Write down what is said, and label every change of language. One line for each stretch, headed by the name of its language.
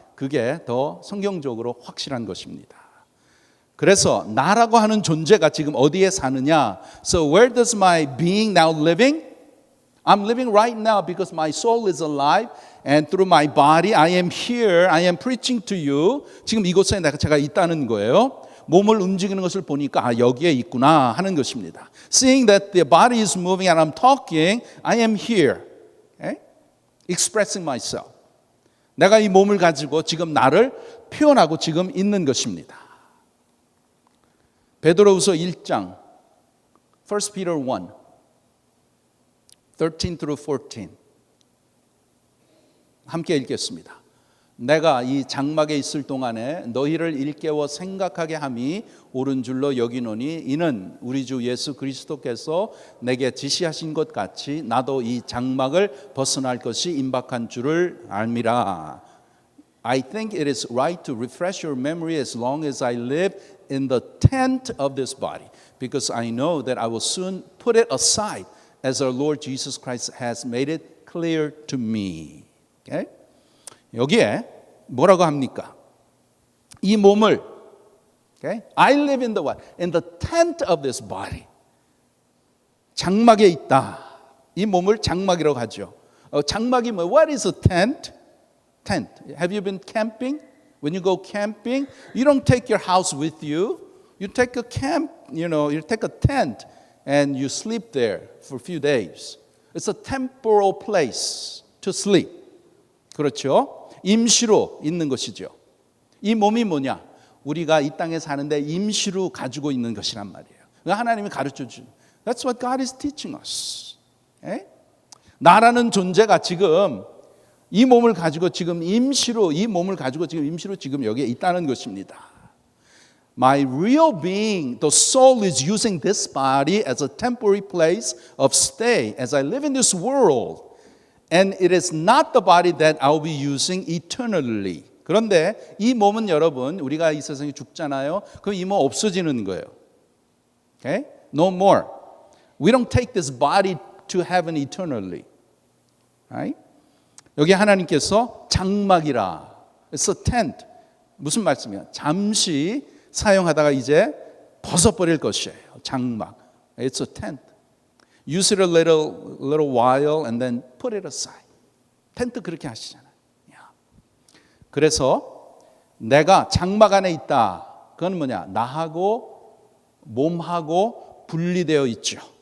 Korean: 그게 더 성경적으로 확실한 것입니다. 그래서 나라고 하는 존재가 지금 어디에 사느냐?
English: So where does my being now living? I'm living right now because my soul is alive and through my body I am here. I am preaching to you.
Korean: 지금 이곳에 제가 있다는 거예요. 몸을 움직이는 것을 보니까 아, 여기에 있구나 하는 것입니다.
English: Seeing that the body is moving and I'm talking, I am here. Okay? Expressing myself.
Korean: 내가 이 몸을 가지고 지금 나를 표현하고 지금 있는 것입니다. 베드로후서 1장
English: 1 Peter 1 13 through 14
Korean: 함께 읽겠습니다. 내가 이 장막에 있을 동안에 너희를 일깨워 생각하게 함이 옳은 줄로 여기노니 이는 우리 주 예수 그리스도께서 내게 지시하신 것 같이 나도 이 장막을 벗어날 것이 임박한 줄을 알미라.
English: I think it is right to refresh your memory as long as I live in the tent of this body, because I know that I will soon put it aside as our Lord Jesus Christ has made it clear to me. Okay?
Korean: 여기에 뭐라고 합니까? 이 몸을
English: okay? I live in the what? In the tent of this body.
Korean: 장막에 있다. 이 몸을 장막이라고 하죠. 장막이 뭐?
English: What is a tent? Tent. Have you been camping? When you go camping, you don't take your house with you. You take a camp, you take a tent and you sleep there for a few days. It's a temporal place to sleep.
Korean: 그렇죠? 임시로 있는 것이죠. 이 몸이 뭐냐? 우리가 이 땅에 사는데 임시로 가지고 있는 것이란 말이에요. 하나님이 가르쳐 준.
English: That's what God is teaching us. 에?
Korean: 나라는 존재가 지금 이 몸을 가지고 지금 임시로 지금 여기에 있다는 것입니다.
English: My real being, the soul is using this body as a temporary place of stay as I live in this world. And it is not the body that I will be using eternally.
Korean: 그런데 이 몸은 여러분, 우리가 이 세상에 죽잖아요. 그럼 이 몸 없어지는 거예요.
English: Okay? No more. We don't take this body to heaven eternally. Right?
Korean: 여기 하나님께서 장막이라.
English: It's a tent.
Korean: 무슨 말씀이야? 잠시 사용하다가 이제 벗어버릴 것이에요. 장막.
English: It's a tent. Use it a little while and then put it aside.
Korean: 텐트 그렇게 하시잖아요. 그래서 내가 장막 안에 있다. 그건 뭐냐? 나하고 몸하고 분리되어 있죠.